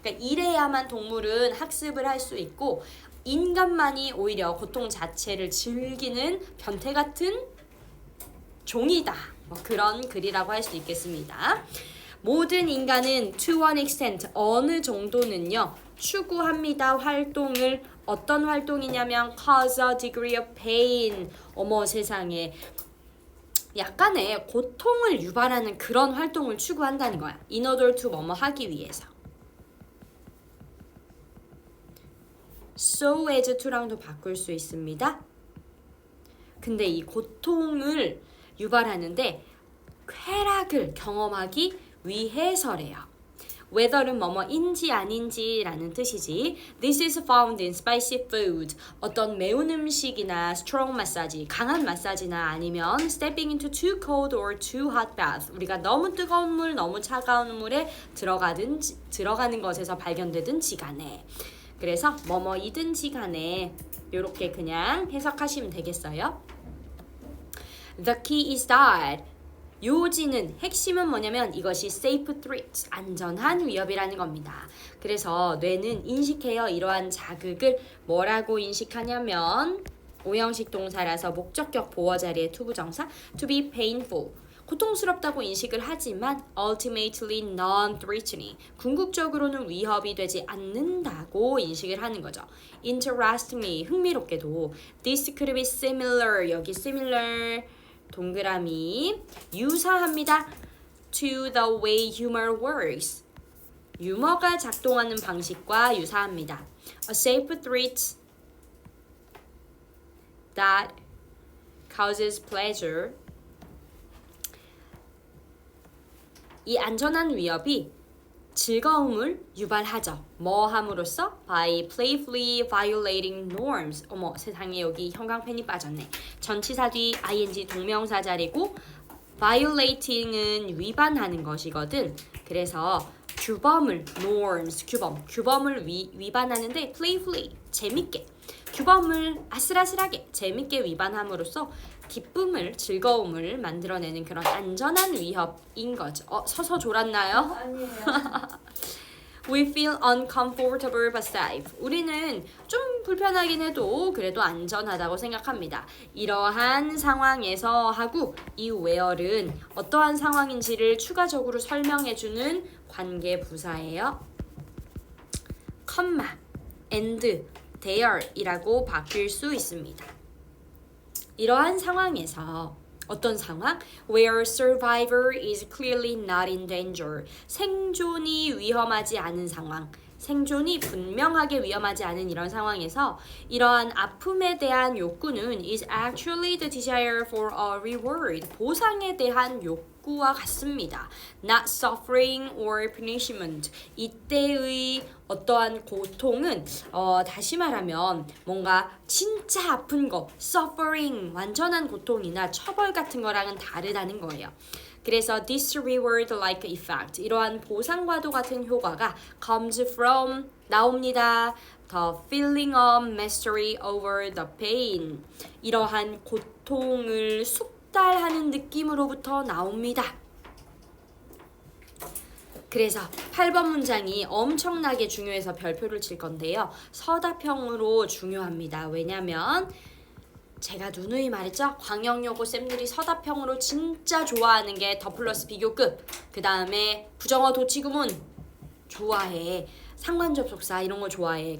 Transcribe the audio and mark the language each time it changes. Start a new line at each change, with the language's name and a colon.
Korean: 그러니까 이래야만 동물은 학습을 할 수 있고, 인간만이 오히려 고통 자체를 즐기는 변태 같은 종이다. 뭐 그런 글이라고 할 수 있겠습니다. 모든 인간은
English: to one extent
Korean: 어느 정도는요 추구합니다. 활동을. 어떤 활동이냐면
English: cause a degree of pain.
Korean: 어머 세상에, 약간의 고통을 유발하는 그런 활동을 추구한다는 거야. in order to 뭐뭐 하기 위해서. so as to랑도 바꿀 수 있습니다. 근데 이 고통을 유발하는데 쾌락을 경험하기 위해서래요. whether는 뭐뭐인지 아닌지라는 뜻이지.
English: This is found in spicy food.
Korean: 어떤 매운 음식이나
English: strong massage,
Korean: 강한 마사지나 아니면
English: stepping into too cold or too hot bath.
Korean: 우리가 너무 뜨거운 물, 너무 차가운 물에 들어가는 것에서 발견되든지 간에. 그래서 뭐뭐이든지 간에 이렇게 그냥 해석하시면 되겠어요.
English: The key is that.
Korean: 요지는, 핵심은 뭐냐면 이것이
English: safe threat,
Korean: 안전한 위협이라는 겁니다. 그래서 뇌는 인식해요. 이러한 자극을 뭐라고 인식하냐면 오형식 동사라서 목적격 보어 자리에 투부정사
English: to be painful,
Korean: 고통스럽다고 인식을 하지만
English: ultimately non-threatening,
Korean: 궁극적으로는 위협이 되지 않는다고 인식을 하는 거죠.
English: Interestingly,
Korean: 흥미롭게도
English: this could be similar,
Korean: 여기 similar 동그라미 유사합니다.
English: to the way humor works,
Korean: 유머가 작동하는 방식과 유사합니다.
English: A safe threat that causes pleasure.
Korean: 이 안전한 위협이 즐거움을 유발하죠. 뭐 함으로써?
English: By playfully violating norms.
Korean: 어머 세상에, 여기 형광펜이 빠졌네. 전치사 뒤 ing 동명사 자리고 violating은 위반하는 것이거든. 그래서 규범을, norms, 규범을 위반하는데 playfully, 재밌게, 규범을 아슬아슬하게 재밌게 위반함으로써 기쁨을, 즐거움을 만들어내는 그런 안전한 위협인 거죠. 서서 졸았나요? 아니에요.
English: We feel uncomfortable but safe.
Korean: 우리는 좀 불편하긴 해도 그래도 안전하다고 생각합니다. 이러한 상황에서 하고 이 where은 어떠한 상황인지를 추가적으로 설명해주는 관계 부사예요. 컴마, and, there 이라고 바뀔 수 있습니다. 이러한 상황에서 어떤 상황?
English: Where survivor is clearly not in danger.
Korean: 생존이 위험하지 않은 상황. 생존이 분명하게 위험하지 않은 이런 상황에서 이러한 아픔에 대한 욕구는
English: is actually the desire for a reward.
Korean: 보상에 대한 욕구와 같습니다.
English: Not suffering or punishment.
Korean: 이때의 어떠한 고통은 다시 말하면 뭔가 진짜 아픈 거, suffering, 완전한 고통이나 처벌 같은 거랑은 다르다는 거예요. 그래서
English: this reward-like effect,
Korean: 이러한 보상과도 같은 효과가
English: comes from,
Korean: 나옵니다.
English: The feeling of mastery over the pain,
Korean: 이러한 고통을 숙달하는 느낌으로부터 나옵니다. 그래서 8번 문장이 엄청나게 중요해서 별표를 칠 건데요. 서답형으로 중요합니다. 왜냐면 제가 누누이 말했죠. 광역여고 쌤들이 서답형으로 진짜 좋아하는 게 더 플러스 비교급, 그 다음에 부정어 도치구문 좋아해, 상관접속사 이런 거 좋아해.